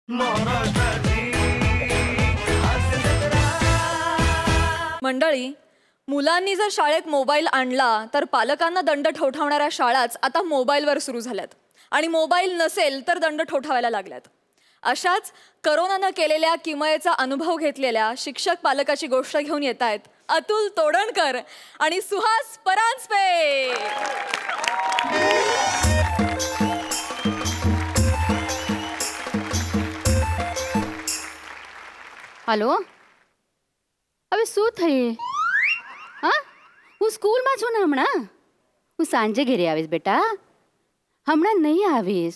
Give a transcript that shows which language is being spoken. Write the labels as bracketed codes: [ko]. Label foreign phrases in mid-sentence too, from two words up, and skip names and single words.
[mr] मंडळी, मुलांनी जर शाळेत मोबाईल आणला तर पालकांना दंड ठोठावणाऱ्या शाळाच आता मोबाईलवर सुरू झाल्यात आणि मोबाईल नसेल तर दंड ठोठावायला लागल्यात. अशाच करोनानं केलेल्या किमयेचा अनुभव घेतलेल्या शिक्षक पालकाची गोष्ट घेऊन येत आहेत अतुल तोडणकर आणि सुहास परांजपे. [gu] हेलो, હવે શું થઈ? હા, હું સ્કૂલમાં છું ને હમણાં. હું સાંજે ઘરે આવીશ બેટા. હમણાં નહીં આવીશ.